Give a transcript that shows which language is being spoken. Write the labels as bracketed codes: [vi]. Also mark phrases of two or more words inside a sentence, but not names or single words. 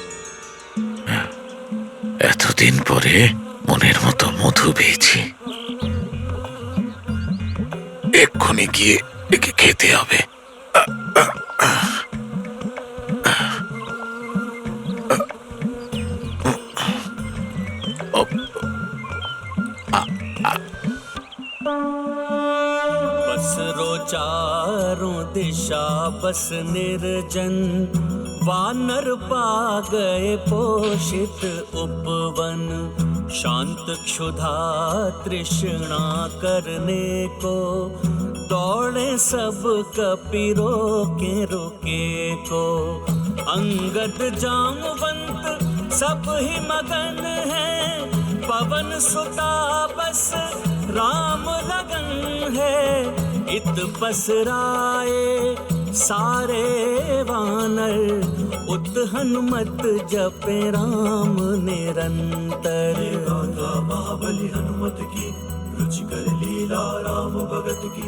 [bn] এতদিন পরে মনের মতো মধু পেয়েছি, এক্ষুনি গিয়ে একে খেতে হবে। [hi] बसरो चारों दिशा बस निर्जन, वानर पा गए पोषित उपवन। शांत क्षुधा तृष्णा करने को, दौड़े सब कपिरो के रुके को। अंगद जामवंत सब ही मगन है, पवन सुता बस राम लगन है। इत पसराए सारे वानर, उत हनुमत जपे राम निरंतर। गाथा महाबली हनुमत की, रुचिकर लीला राम भगत की।